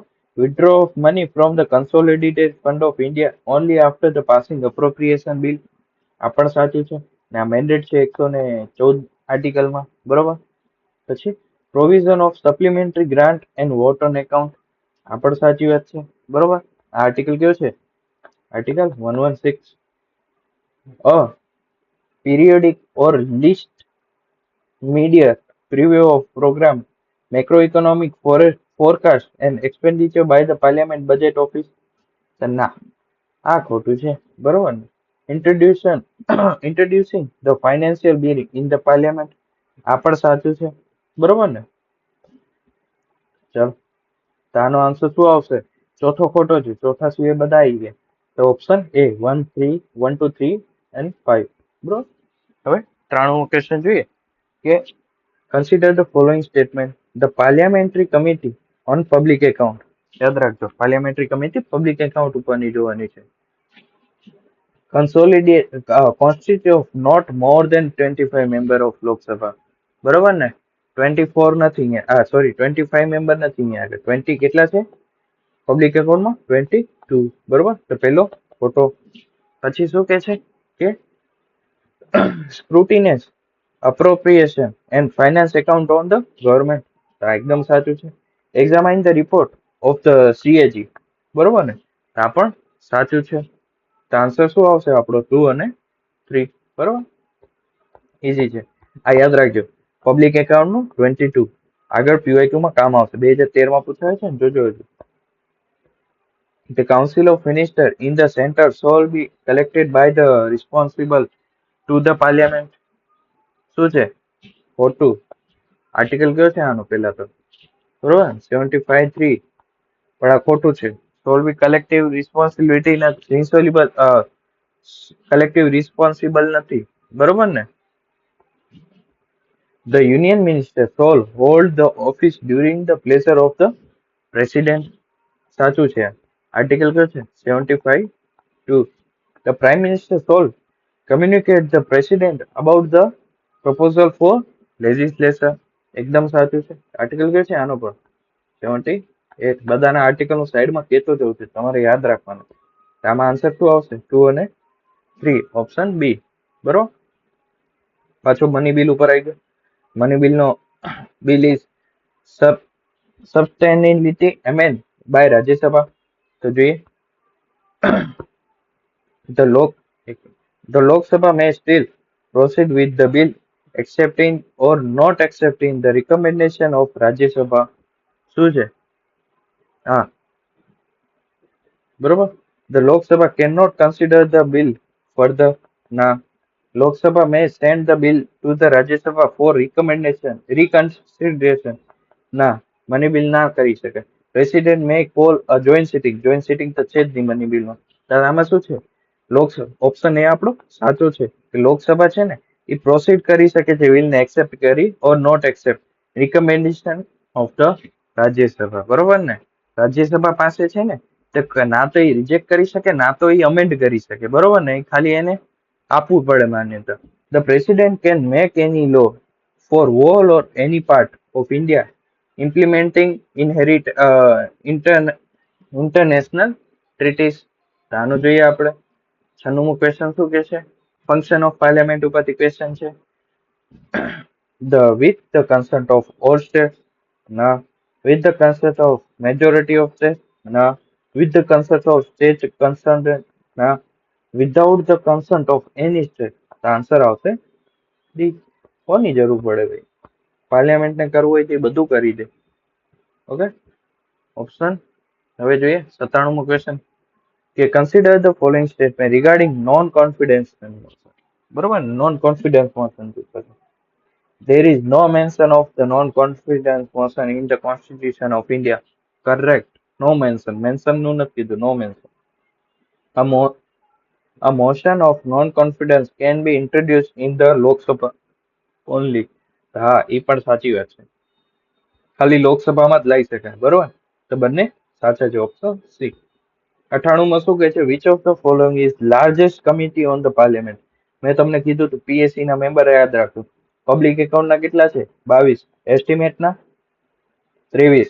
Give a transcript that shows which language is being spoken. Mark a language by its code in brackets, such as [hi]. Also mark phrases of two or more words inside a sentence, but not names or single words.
[en] withdraw of money from the consolidated fund of India only after the passing appropriation bill, [gu] આ પણ સાચું છે. ને આ મેન્ડેટ છે 114 આર્ટિકલમાં, બરોબર. [en] પછી provision of supplementary grant and vote on account, [gu] આ પણ સાચી વાત છે, બરોબર. આ આર્ટિકલ કયો છે? આર્ટિકલ 116. [en] અ periodic or list media preview of program macroeconomic forecast and expenditure by the parliament budget office, [gu] તો ના, આ ખોટું છે, બરોબર ને? [en] ઇન્ટ્રોડ્યુશન introducing the financial bill in the parliament, [gu] આ પણ સાચું છે, બરોબર ને? ચલો તો આનો આન્સર શું આવશે? ચોથો ખોટો છે, ચોથા સિવાય બધા આવી ગયા. તો ઓપ્શન એ 1, 3, 1, 2, 3 and 5, બરોબર. હવે 93મો ક્વેશ્ચન જોઈએ કે [en] consider the following statement. the parliamentary committee on public account, [gu] યાદ રાખજો [en] parliamentary committee public account [gu] ઉપરની જોવાની છે. [en] constitute of not more than 25 member of લોકસભા, [gu] બરોબર ને? 24 નથી અહીંયા, સોરી 25 મેમ્બર નથી અહીંયા આગળ. 20 કેટલા છે પબ્લિક એકાઉન્ટમાં? 22, બરોબર. તો પેલો ખોટો. પછી શું કે છે કે [en] scrutinise appropriation and finance account on the government, [gu] તો આ એકદમ સાચું છે. [en] examine the report of the CAG, [gu] બરોબર ને? આ પણ સાચું છે. તો આન્સર શું આવશે આપણો? 2 અને 3, બરોબર. ઈઝી છે, આ યાદ રાખજો. પબ્લિક એકાઉન્ટ નું 22 આગળ PYQ માં કામ આવશે. 2013માં પૂછાય છે ને, જોજો. [en] The Council of Ministers in the center shall be elected by the responsible to the parliament, [gu] શું છે? ખોટું. આર્ટિકલ કયો છે આનો? પેલા તો બરોબર 75(3), પણ આ ખોટું છે. [en] shall be collective responsibility collective responsible [gu] નથી, બરોબર ને? [en] The union minister shall hold the office during the pleasure of the president, [gu] સાચું છે. આર્ટિકલ કયો છે? 75(2). [en] The prime minister shall communicate the president about the proposal for legislation, [gu] એકદમ સાચું છે. આર્ટિકલ કયો છે આનો પણ? 78. બધાના આર્ટિકલ નું સાઈડમાં કેતો જવું છે, તમારે યાદ રાખવાનું. આમાં આન્સર શું આવશે? 2 અને 3, ઓપ્શન બી, બરોબર. પાછો મની બિલ ઉપર આવી ગયો. [en] money bill no bill is substantially amend by Rajya Sabha, [gu] તો જોઈએ. [en] The Lok Sabha may still proceed with the bill accepting or not accepting the recommendation of Rajya Sabha, [gu] શું છે? હા, બરોબર. [en] The Lok Sabha cannot consider the bill further, ના. Lok Sabha may send the bill to the Rajya Sabha for reconsideration, [gu] ના. મની બિલ ના કરી શકે. [en] President may call a joint sitting [gu] તો છે જ નહીં મની બિલમાં. આમાં શું છે? લોકસભા, ઓપ્શન એ આપણો સાચો છે કે લોકસભા છે ને એ પ્રોસીડ કરી શકે છે બિલને એક્સેપ્ટ કરી [en] or not accept recommendation of the Rajya Sabha, [gu] બરોબર ને? રાજ્યસભા પાસે છે ને તો ના તો એ રિજેક્ટ કરી શકે, ના તો એ અમેન્ડ કરી શકે, બરોબર ને? ખાલી એને આપવું પડે માન્યતા. [en] the President can make any law for all or any part of India implementing international treaties. [gu] આનું જોઈએ આપણે. 96મું ક્વેશ્ચન શું કે છે? [en] function of parliament [gu] ઉપરથી ક્વેશ્ચન છે. [en] With the consent of all states, ના. With the consent of majority of states, ના. With the consent of state concerned, ના. Without the consent of any state, [gu] આન્સર આવશે ડી. કોની જરૂર પડે ભાઈ? પાર્લિયામેન્ટ ને કરવું હોય તો બધું કરી દે. ઓકે, ઓપ્શન હવે જોઈએ 97મો ક્વેશ્ચન કે [en] consider the following statement regarding non-confidence motion. બરોબર, non-confidence motion. There is no mention of the non-confidence motion in the Constitution of India. Correct. No mention. Mention [gu] નું નથી કીધું. [en] No mention. A motion of non-confidence can be introduced in the Lok Sabha only. [gu] હા, એ પણ સાચી વાત છે. ખાલી લોકસભામાં જ લઈ શકાય. બરોબર, તો બંને સાચા છે. ઓપ્શન સી. 98માં શું કહે છે? [en] which of the following is largest committee on the parliament? [gu] મેં તમને કીધું હતું પીએસસી ના મેમ્બર યાદ રાખો. પબ્લિક એકાઉન્ટ ના કેટલા છે? 22. એસ્ટિમેટ ના 23.